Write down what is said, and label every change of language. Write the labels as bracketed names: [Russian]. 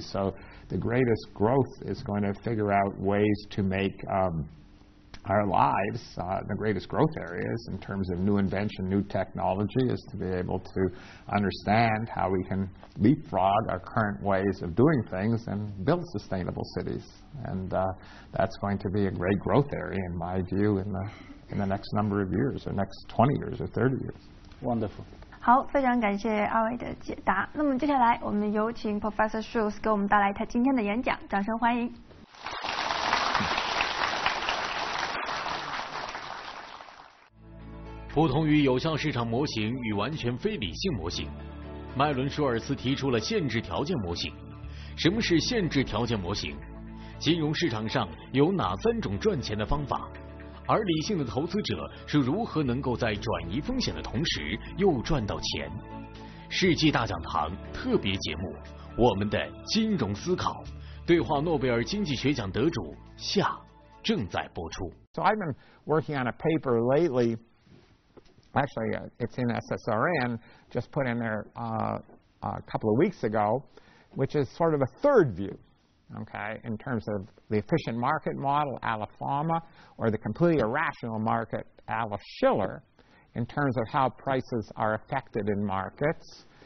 [English] So the greatest growth is going to figure out ways to make our lives, the greatest growth areas in terms of new invention, new technology, is to be able to understand how we can leapfrog our current ways of doing things and build sustainable cities. And that's going to be a great growth area, in my view, in the next number of years, or next 20 years or 30 years. Wonderful. [Chinese] 好，非常感谢二位的解答。那么接下来我们有请 Professor Schultz 给我们带来他今天的演讲，掌声欢迎。不同于有效市场模型与完全非理性模型，麦伦·舒尔斯提出了限制条件模型。什么是限制条件模型？金融市场上有哪3种赚钱的方法？而理性的投资者是如何能够在转移风险的同时又赚到钱？世纪大讲堂特别节目，我们的金融思考，对话诺贝尔经济学奖得主下正在播出。 [English] So I've been working on a paper lately. Actually, it's in SSRN, just put in there a couple of weeks ago, which is sort of a third view, okay, in terms of the efficient market model, a la Fama, or the completely irrational market, a la Schiller, in terms of how prices are affected in markets.